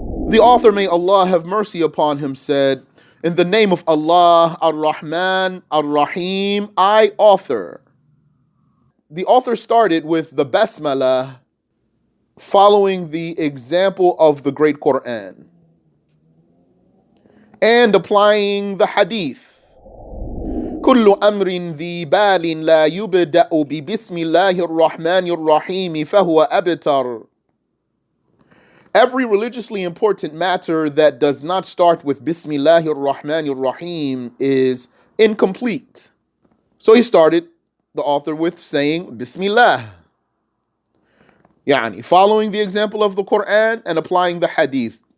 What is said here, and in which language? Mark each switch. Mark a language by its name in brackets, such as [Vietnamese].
[English] The author, may Allah have mercy upon him, said, in the name of Allah, Ar-Rahman, Ar-Rahim, I author. The author started with the Basmalah, following the example of the great Quran, and applying the hadith. [Arabic] كل أمر ذي بال لا يبدأ ببسم الله الرحمن الرحيم فهو أبتر. [English] Every religiously important matter that does not start with Bismillahir Rahmanir Rahim is incomplete. So he started, the author, with saying Bismillah. Following the example of the Quran and applying the hadith.